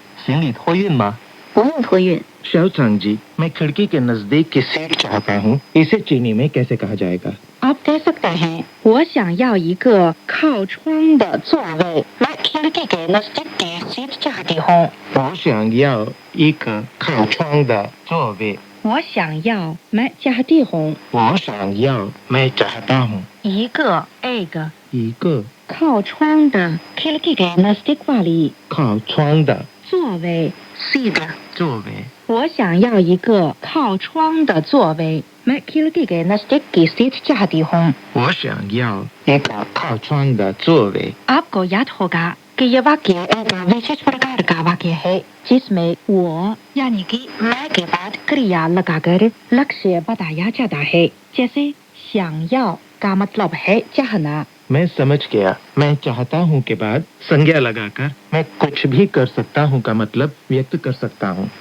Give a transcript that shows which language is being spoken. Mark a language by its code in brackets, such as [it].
[zh] 行李托运吗？不用托运 [hi] शाओचांग जी, मैं खिड़की के नजदीक की सीट चाहता हूँ। इसे चीनी में कैसे कहा जाएगा? आप कह सकते हैं [zh] 我想要一个靠窗的座位 [hi] मैं खिड़की के नजदीक की सीट चाहती हूँ। [zh] 我想要一个靠窗的座位。我想要 [hi] मैं चाहती हूँ [zh] 我想要 [hi] मैं चाहता हूँ [zh] 一个 [hi] एक [zh] 一个靠窗的 [hi] खिड़की के नजदीक वाली [zh] 靠窗的座位 [hi] सीट [zh] 座位。我想要一个靠窗的座位 [hi] मैं खिड़की के नजदीक की सीट चाहती हूँ। [zh] 我想要一个靠窗的座位。 [hi] आपको याद होगा कि ये वाक्य एक विशेष प्रकार का वाक्य है जिसमें वो यानी कि मैं के बाद क्रिया लगाकर लक्ष्य बताया जाता है। जैसे [zh] 想要 [hi] का मतलब है चाहना। मैं समझ गया। मैं चाहता हूँ के बाद संज्ञा लगाकर मैं कुछ भी कर सकता हूँ का मतलब व्यक्त कर सकता हूँ।